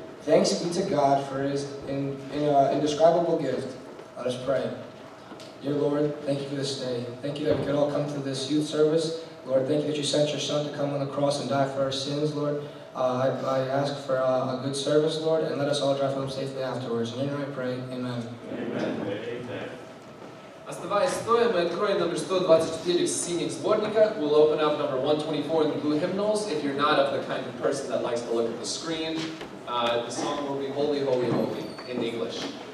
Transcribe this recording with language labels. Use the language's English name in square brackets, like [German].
[English] Thanks be to God for his indescribable gift. Let us pray. Dear Lord, thank you for this day. Thank you that we could all come to this youth service. Lord, thank you that you sent your Son to come on the cross and die for our sins, Lord. I ask for a good service, Lord, and let us all drive home safely afterwards. In your name I pray, amen. Amen. [Russian] Оставаясь стоя, мы откроем номер 124 в синих сборниках. [English] We'll open up number 124 in the blue hymnals. If you're not of the kind of person that likes to look at the screen, the song will be Holy, Holy, Holy in English.